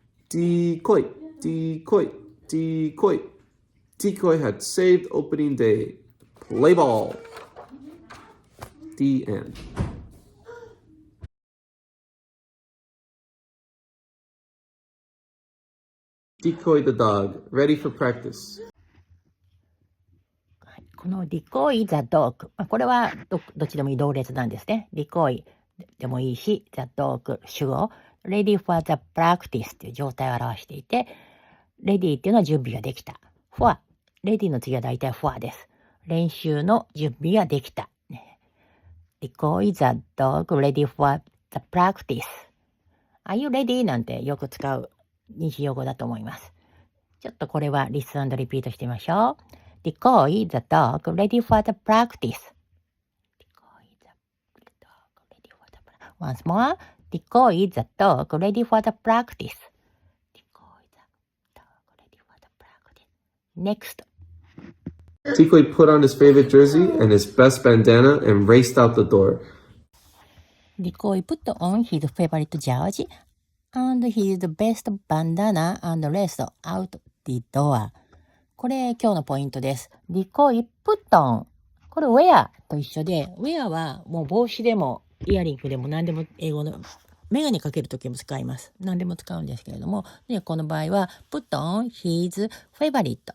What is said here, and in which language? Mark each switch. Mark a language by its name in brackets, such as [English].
[English] Decoy, Decoy, Decoy. Decoy had saved opening day. Play ball. The end. Decoy the dog, ready for practice. [Japanese] この [English] Decoy the dog、 [Japanese] これはどっちでもいい同列なんですね。 Decoyでもいいし、the dog 主語、 [English] ready for the practice [Japanese] という状態を表していて、ready っていうのは準備ができた。 for、ready の次は大体 for です。練習の準備ができた。 [English] Decoy the dog ready for the practice。Are you ready? [Japanese] なんてよく使う認知用語だと思います。ちょっとこれはリスン&リピートしてみましょう。 [English] Decoy the dog ready for the practice. Decoy the dog ready for the practice. Once more. Decoy the dog ready for the practice. Decoy the dog ready for the practice. Next. Decoy put on his favorite jersey and his best bandana and raced out the door. Decoy put on his favorite jersey and his best bandana and raced out the door. [Japanese] これ今日のポイントです。 [English] Decoy put on。 [Japanese] これ wear と一緒で、wear はもう帽子でもイヤリングでも何でも英語のメガネかけるときも使います。何でも使うんですけれども、でこの場合は [English] put on his favorite。